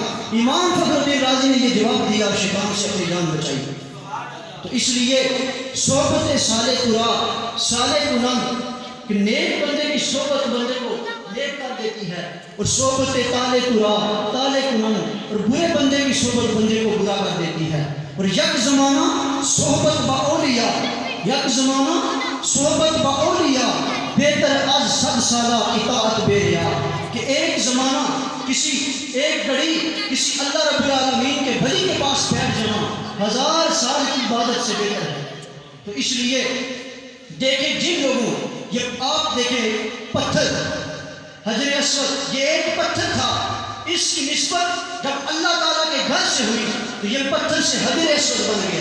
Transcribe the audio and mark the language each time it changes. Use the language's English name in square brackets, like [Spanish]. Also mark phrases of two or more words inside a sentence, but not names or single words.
[Urdu] امام فخر الدین رازی نے یہ جواب دیا اور شیطان سے اپنی جان بچائی۔ تو اس لیے [Persian] صحبت صالح قرآن صالح کنند [Urdu] کہ نیک بندے کی صحبت بندے کو نیک کر دیتی ہے، اور [Persian] صحبت طالع قرآن طالع کنند [Urdu] اور برے بندے کی صحبت بندے کو برا کر دیتی ہے۔ اور [Persian] یک زمانہ صحبت با اولیاء یک زمانہ صحبت با اولیاء بہتر از 100 سالہ اطاعت بے ریا، [Urdu] کہ ایک زمانہ کسی ایک گھڑی کسی اللہ [Arabic] رب العالمین [Urdu] کے ولی کے پاس بیٹھ جانا 1000 سال کی عبادت سے بہتر ہے۔ تو اس لیے دیکھیں جن لوگوں یہ آپ دیکھیں پتھر حجر اسود یہ ایک پتھر تھا، اس کی نسبت جب اللہ تعالیٰ کے گھر سے ہوئی تو یہ پتھر سے حجر اسود بن گیا۔